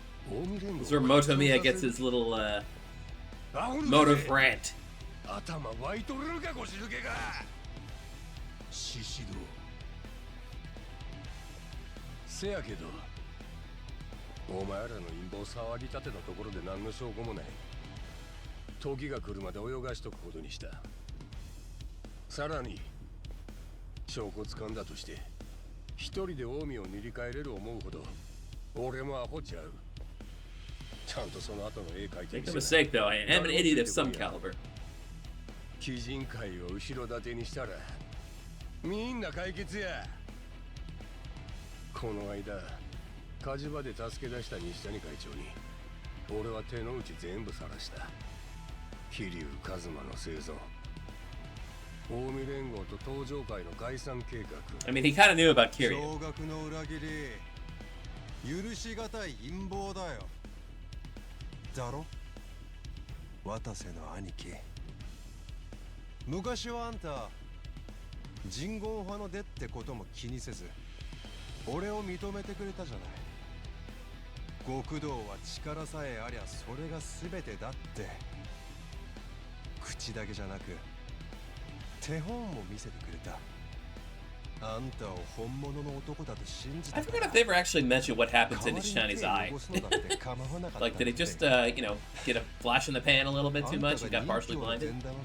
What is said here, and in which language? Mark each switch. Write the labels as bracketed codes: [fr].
[en] This is where Motomiya gets his little motive rant. [ja] 頭湧いとるのか腰抜けが。獅子道。せやけどお前らの陰謀騒ぎ立てのところで何の証拠もない。時が来るまで泳がしとくことにした。さらに証拠掴んだとして一人で近江を塗り替えれる思うほど俺もアホちゃう。ちゃんとその後の絵描いて [en] Make no mistake, though, I am an idiot of some caliber. [ja] 鬼人会を後ろ盾にしたらみんな解決や。この間火事場で助け出した西谷会長に俺は手の内全部晒した。桐生一馬の生存、近江連合と東上会の解散計画。 [en] I mean, he kind of knew about Kiryu. [ja] 驚愕の裏切り、許しがたい陰謀だよ。だろ？渡瀬の兄貴。昔はあんた人言派の出ってことも気にせず俺を認めてくれたじゃない。極道は力さえありゃそれが全てだって。口だけじゃなく手本も見せてくれた。あんたを本物の男だと信じて。 [en] I forgot if they ever actually mentioned what happened to Nishani's eye. Like, did he just, you know, get a flash in the pan a little bit too much and got partially blinded?